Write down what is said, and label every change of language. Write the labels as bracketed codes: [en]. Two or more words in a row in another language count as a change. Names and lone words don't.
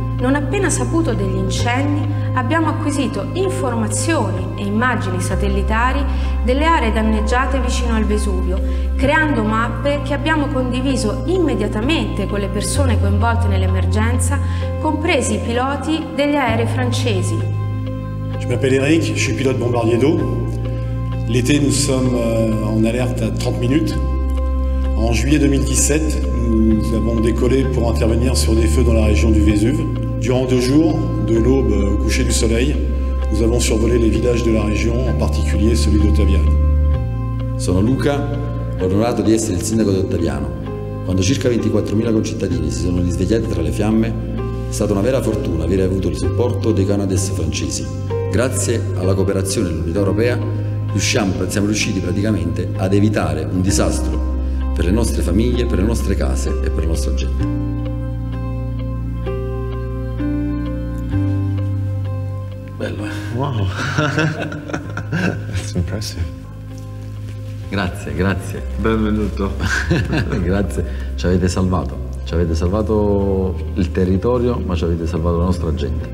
[it] Non appena saputo degli incendi, abbiamo acquisito informazioni e immagini satellitari delle aree danneggiate vicino al Vesuvio, creando mappe che abbiamo condiviso immediatamente con le persone coinvolte nell'emergenza, compresi i piloti degli aerei francesi. [fr] Je m'appelle Eric, je suis pilote bombardier d'eau. L'été, nous sommes en alerte à 30 minutes. En juillet 2017, nous avons décollé pour intervenir sur des feux dans la région du Vésuve. Durant 2 jours, de l'aube au coucher du soleil, nous avons survolé les villages de la région, en particulier celui di Ottaviano. [it] Sono Luca, onorato di essere il sindaco di Ottaviano. Quando circa 24.000 concittadini si sono risvegliati tra le fiamme, è stata una vera fortuna aver avuto il supporto dei Canadair francesi. Grazie alla cooperazione dell'Unione Europea siamo riusciti praticamente ad evitare un disastro per le nostre famiglie, per le nostre case e per la nostra gente. Bello, eh? [en] Wow, that's impressive. [it] Grazie, grazie. Benvenuto. Grazie, ci avete salvato il territorio, ma ci avete salvato la nostra gente.